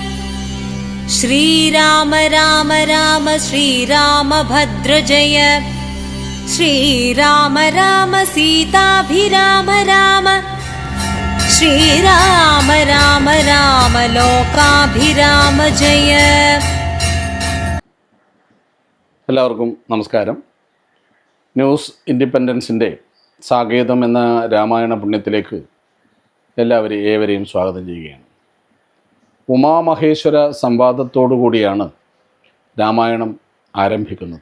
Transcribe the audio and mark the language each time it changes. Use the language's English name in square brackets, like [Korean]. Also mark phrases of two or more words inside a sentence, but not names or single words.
[Sanskrit] श्रीराम राम राम श्रीरामभद्र जय। श्रीराम राम सीताभिराम राम। श्रीराम राम राम लोकाभिराम जय। [Malayalam] എല്ലാവർക്കും നമസ്കാരം. ന്യൂസ് ഇൻഡിപെൻഡൻസിൻ്റെ സാകേതം എന്ന രാമായണ പുണ്യത്തിലേക്ക് ഏവരെയും സ്വാഗതം ചെയ്യുകയാണ്. ഉമാമഹേശ്വര സംവാദത്തോടു കൂടിയാണ് രാമായണം ആരംഭിക്കുന്നത്.